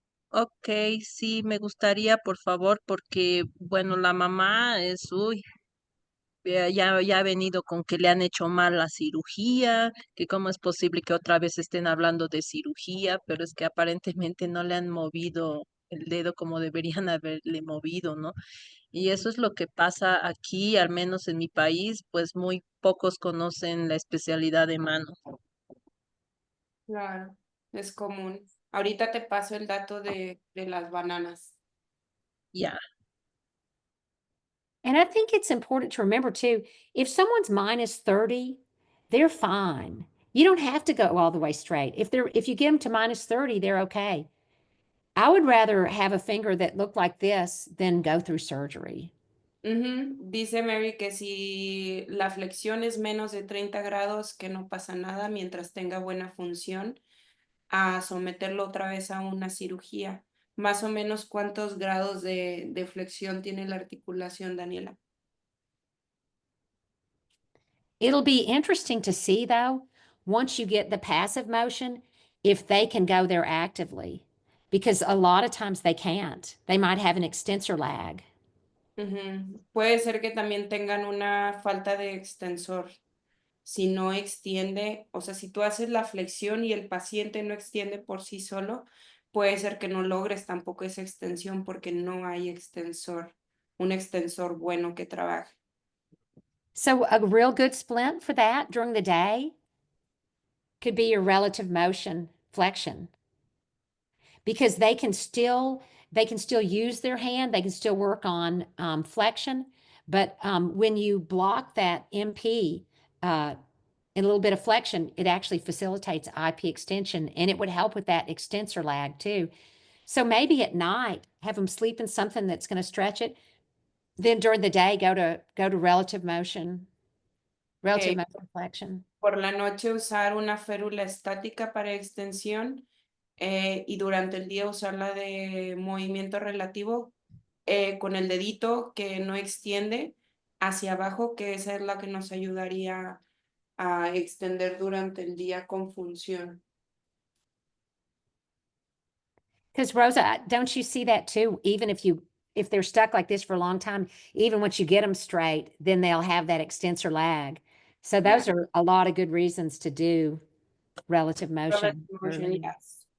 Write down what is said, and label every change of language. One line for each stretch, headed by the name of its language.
Spanish: Ok, sí, me gustaría, por favor, porque, bueno, la mamá es, uy, ya ha venido con que le han hecho mal la cirugía, que cómo es posible que otra vez estén hablando de cirugía, pero es que aparentemente no le han movido el dedo como deberían haberle movido, ¿no? Y eso es lo que pasa aquí, al menos en mi país, pues muy pocos conocen la especialidad de mano. Claro, es común. Ahorita te paso el dato de las bananas. Ya.
English: and I think it's important to remember too, if someone's minus 30, they're fine. You don't have to go all the way straight. If you get them to minus 30, they're okay. I would rather have a finger that looked like this than go through surgery. Ujú.
Spanish: Dice Mary que si la flexión es menos de 30 grados, que no pasa nada mientras tenga buena función, a someterlo otra vez a una cirugía. Más o menos, ¿cuántos grados de flexión tiene la articulación, Daniela?
English: It'll be interesting to see, though, once you get the passive motion, if they can go there actively, because a lot of times they can't. They might have an extensor lag. Ujú.
Spanish: Puede ser que también tengan una falta de extensor. Si no extiende, o sea, si tú haces la flexión y el paciente no extiende por sí solo, puede ser que no logres tampoco esa extensión porque no hay extensor, un extensor bueno que trabaje.
English: So, a real good splint for that during the day could be your relative motion flexion, because they can still use their hand, they can still work on flexion, but when you block that MP and a little bit of flexion, it actually facilitates IP extension, and it would help with that extensor lag too. So maybe at night, have them sleep in something that's going to stretch it. Then during the day, go to relative motion. Relative motion flexion.
Spanish: por la noche usar una férula estática para extensión y durante el día usar la de movimiento relativo con el dedito que no extiende hacia abajo, que esa es la que nos ayudaría a extender durante el día con función.
English: Because Rosa, don't you see that too? Even if they're stuck like this for a long time, even once you get them straight, then they'll have that extensor lag. So those are a lot of good reasons to do relative motion. Relative motion, yes.